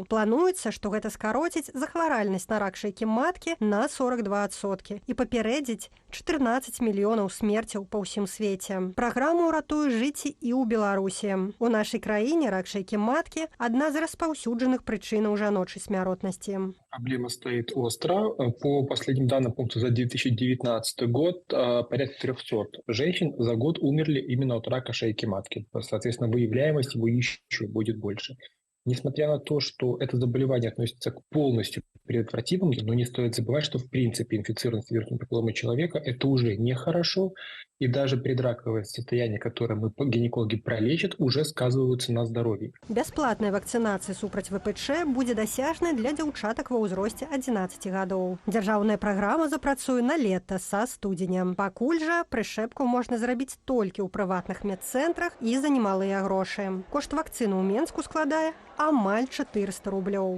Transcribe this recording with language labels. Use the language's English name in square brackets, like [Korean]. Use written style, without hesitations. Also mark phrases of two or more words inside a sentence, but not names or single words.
[Belarusian] Плануецца, што гэта скароціць захваральнасць на рак шэйкі маткі на 42% і папярэдзіць 14 мільёнаў смерцяў па ўсім свеце. Праграма ўратуе жыцці і ў Беларусі. У нашай краіне рак шэйкі маткі адна з распаўсюджаных прычынаў жаночай смяротности. [Russian] Проблема стоит остро. По последним данным пункта за 2019 год порядка 300 женщин за год умерли именно от рака шейки матки. Соответственно, выявляемость его еще будет больше. Несмотря на то, что это заболевание относится к полностью предотвратимым, но не стоит забывать, что в принципе инфицированность вирусной папилломой человека – это уже нехорошо, и даже предраковое состояние, которое мы гинекологи пролечат, уже сказываются на здоровье. [Belarusian] Бясплатная вакцинация супраць ВПЧ будзе дасяжная для дзяўчатак ва ўзросце 11 гадоў. Дзяржаўная праграма запрацуе на лета са студзеня. Пакуль жа прышчэпку можна зрабіць толькі ў прыватных медцэнтрах і за немалыя грошы. Кошт вакцыны ў Менску складае амаль 400 рублёў.